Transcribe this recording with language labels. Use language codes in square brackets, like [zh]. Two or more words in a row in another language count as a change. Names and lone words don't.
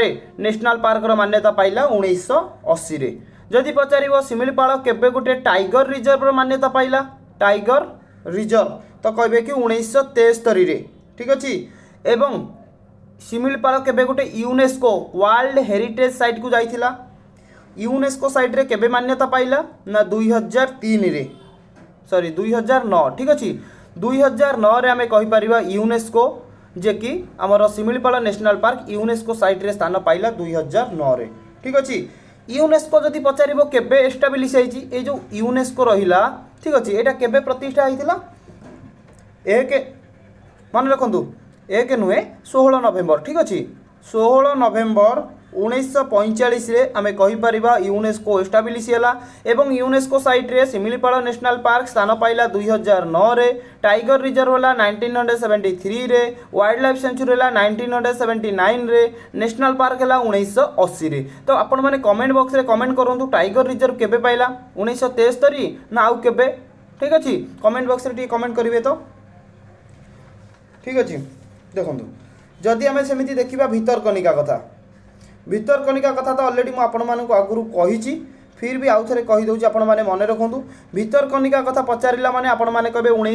[en] national parker [or] ମାନ୍ୟତା ପାଇଲା 1980 ଯଦି ପଚାର ଶିମିଳିପାଳ କେବେ ଗୋଟେ [en] tiger reserve [or] ମାନ୍ୟତା ପାଇଲା [en] tiger reserve [or] ତ କହେ କି 1973 ଠିକ ଅଛେ ଏବଂ ଶିମିଳିପାଳ କେବେ ଗୋଟେ [en] UNESCO World Heritage Site [or] କୁ ଯାଇଥିଲା [en] UNESCO site [or] ରେ କେବେ ମାନ୍ୟତା ପାଇଲା ନା 2003 ରେ ସରି 2009 ଠିକ ଅଛେ 2009 ରେ ଆମେ କହି ପାରିବା ୟୁନେସ୍କୋ ଯେ କି ଆମର ଶିମିଳିପାଳ ନ୍ୟାସନାଲ ପାର୍କ ୟୁନେସ୍କୋ ସାଇଟ ରେ ସ୍ଥାନ ପାଇଲା 2009 ରେ ଠିକ ଅଛେ ୟୁନେସ୍କୋ ଯଦି ପଚାରିବ କେବେ ଏଷ୍ଟାବ୍ଲିଶ ହୋଇଛି ଏ ଯୋ ୟୁନେସ୍କୋ ରହିଲା ଠିକ ଅଛେ ଏଇଟା କେବେ ପ୍ରତିଷ୍ଠା ହୋଇଥିଲା ଏକ ମନେ ରଖନ୍ତୁ ଏକ ନୁହେଁ 16 ନଭେମ୍ବର ଠିକ ଅଛେ 16 ନଭେମ୍ବର 1945 ରେ ଆମେ କହି ପାରିବା ୟୁନେସ୍କୋ ଏଷ୍ଟାବ୍ଲିଶ ହେଲା ଏବଂ ୟୁନେସ୍କୋ ସାଇଟ ରେ ଶିମିଳିପାଳ ନ୍ୟାସନାଲ ପାର୍କ ସ୍ଥାନ ପାଇଲା 2009 ରେ [en] tiger reserve [or] ହେଲା 1973 ରେ [en] wildlife sanctuary [or] ହେଲା 1979 ରେ [en] national park [or] ହେଲା 1980 ରେ ତ ଆପଣ ମାନେ [en] comment box [or] ରେ କମେଣ୍ଟ କରନ୍ତୁ [en] tiger reserve [or] କେବେ ପାଇଲା 1973 ନା ଆଉ କେବେ ଠିକ ଅଛି [en] comment box [or] ରେ ଟି କମେଣ୍ଟ କରିବେ ତ ଠିକ ଅଛି ଦେଖନ୍ତୁ ଯଦି ଆମେ ସେମିତି ଦେଖିବା ଭିତରକନିକା କଥା ତ ଅଲରେଡି ମୁଁ ଆପଣ ମାନଙ୍କ ଆଗରୁ କହିଛି ଫିର ଭି ଆଉ ଥରେ କହି ଦେଉଛି ଆପଣ ମାନେ ମନେ ରଖନ୍ତୁ ଭିତରକନିକା କଥା ପଚାରିଲା ମାନେ ଆପଣ ମାନେ କହିବେ